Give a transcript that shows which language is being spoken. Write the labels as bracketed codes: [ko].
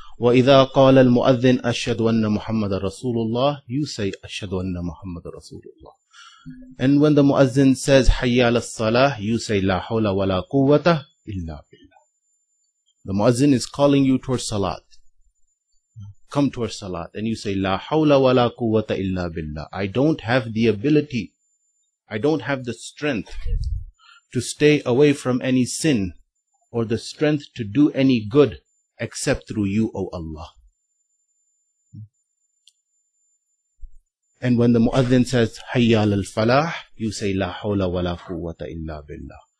[ar] وَإِذَا قَالَ الْمُؤَذِّنُ أَشْهَدُ أَنَّ مُحَمَّدَ رَسُولُ اللَّهِ, [en] you say [ar] أَشْهَدُ أَنَّ مُحَمَّدَ رَسُولُ اللَّهِ. [en] And when the muazzin says [ar] حَيَّ عَلَى الصَّلَاةِ, [en] you say [ar] لَا حَوْلَ وَلَا قُوَّةَ إِلَّا بِاللَّهِ. [en] The muazzin is calling you towards salat. Come towards salat. And you say [ar] لَا حَوْلَ وَلَا قُوَّةَ إِلَّا بِاللَّهِ. [en] I don't have the ability, I don't have the strength to stay away from any sin or the strength to do any good except through you, O Allah. And when the muazzin says [ar] hayya al falah, [en] you say [ar] la hawla wa la quwwata illa billah.